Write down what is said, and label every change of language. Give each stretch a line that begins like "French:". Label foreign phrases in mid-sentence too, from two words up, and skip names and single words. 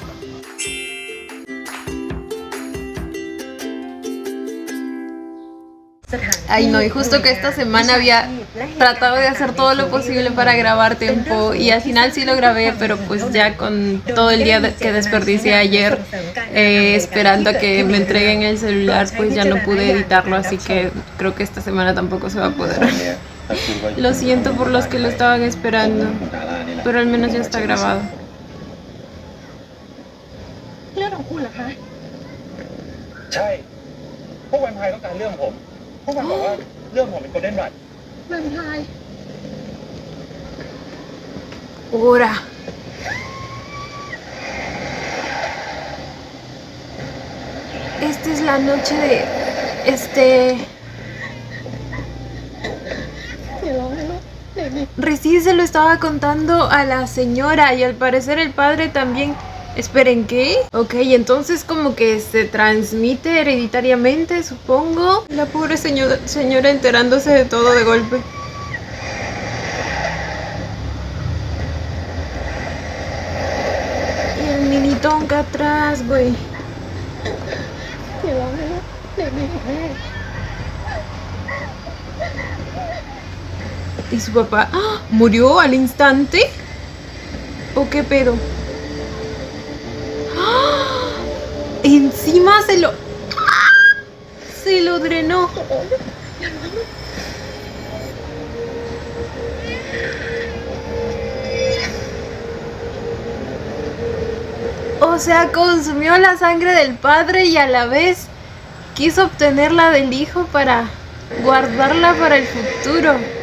Spanish: Ay no, y justo que esta semana había tratado de hacer todo lo posible para grabar tiempo y al final sí lo grabé, pero pues ya con todo el día que desperdicié ayer esperando a que me entreguen el celular, pues ya no pude editarlo, así que creo que esta semana tampoco se va a poder. Lo siento por los que lo estaban esperando, pero al menos ya está grabado.
Thai: เรื่องของคุณเหรอคะ ใช่พวกแวมไพร์ต้องการเรื่องผมพวกมันบอกว่าเรื่องผมเป็นโกลเด้นรัด แวมไพร์
Spanish: Ahora. Esta es la noche de Recién se lo estaba contando a la señora y al parecer el padre también. Esperen, ¿qué? Ok, entonces como que se transmite hereditariamente, supongo. La pobre señora enterándose de todo de golpe. Y el minitón acá atrás, güey.
Thai: อย่าร้องนะลูกเด็กดีของแม่
Spanish: ¿Y su papá murió al instante? ¿O qué pedo? ¡Ah! Encima se lo drenó. O sea, consumió la sangre del padre y a la vez quiso obtener la del hijo para guardarla para el futuro.